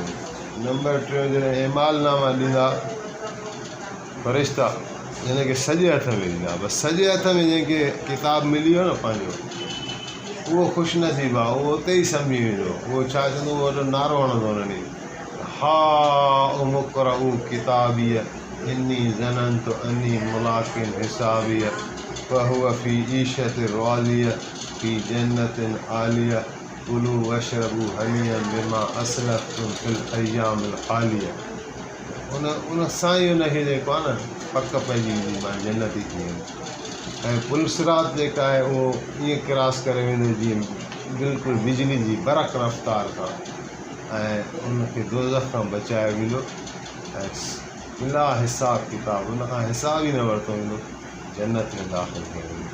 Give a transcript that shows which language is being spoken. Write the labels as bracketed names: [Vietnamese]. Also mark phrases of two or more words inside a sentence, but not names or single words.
[Sindhi] नंबर 3, जॾहिं एमालनामा ॾींदा फ़रिश्ता, हिनखे सॼे हथ में ॾींदा, बसि सॼे हथ में जंहिंखे किताब मिली वियो न पंहिंजो, उहो ख़ुशि नसीबु आहे, उहो उते ई सम्झी वेंदो। उहो छा चवंदो, उहो वॾो नारो हणंदो हुननि, [Arabic] هاؤم اقرءوا كتابيه إني ظننت أني ملاق حسابيه فهو في عيشة راضية في جنة عالية كلوا واشربوا هنيئا بما أسلفتم في الأيام الخالية. [Sindhi] उन सां ई उनखे जेको आहे न पक पइजी वेंदी, मां जन्नती थी वेंदो। ऐं पुलसिरात जेका आहे उहो ईअं क्रॉस करे वेंदो जीअं बिल्कुलु बिजली जी बरक़ रफ़्तार खां, ऐं उनखे दोज़ख खां बचायो वेंदो ऐं बिला हिसाब किताब, उन खां हिसाब ई न वरितो वेंदो, जन्नत में दाख़िल कयो वेंदो।